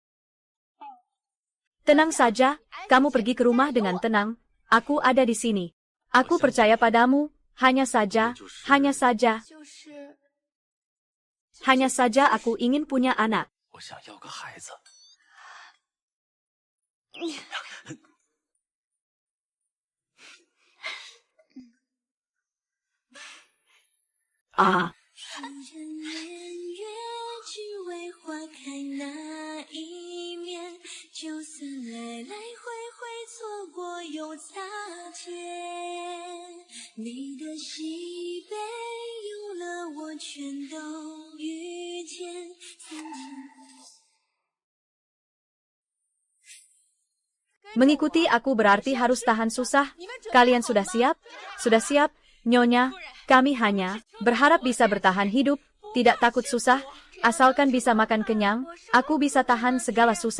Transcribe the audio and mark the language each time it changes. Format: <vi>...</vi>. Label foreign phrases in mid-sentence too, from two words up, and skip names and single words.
<id>Tenang saja, kamu pergi ke rumah dengan tenang. Aku ada di sini. Aku percaya padamu, hanya saja aku ingin punya anak. Ah,</id> <zh>看着年月，只为花开那一面。就算来来回回错过又擦肩，你的喜悲有了我全都遇见。</zh> <id>mengikuti aku berarti harus tahan susah. Kalian sudah siap? Sudah siap, Nyonya. Kami hanya berharap bisa bertahan hidup, tidak takut susah, asalkan bisa makan kenyang, aku bisa tahan segala susah.</id>